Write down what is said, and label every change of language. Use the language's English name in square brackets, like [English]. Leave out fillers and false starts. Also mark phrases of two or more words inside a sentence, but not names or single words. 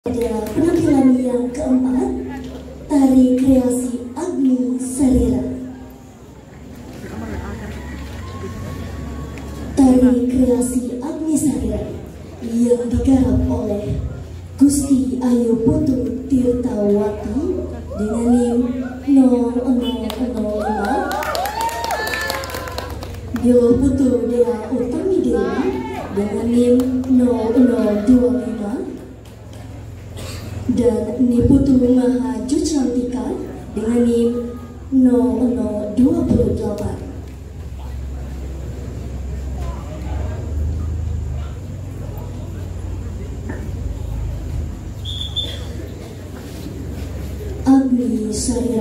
[Indonesian] Pada penampilan yang keempat, tari kreasi Agni Sarira. Tari kreasi Agni Sarira yang digarap oleh Gusti Ayu Putu Tirtawati dengan NIM 0005, Dewa Putu Dea Utami Dewi dengan NIM 0025, dan Niputu Maha Jucantika dengan NIM 0028. Agni Sarira.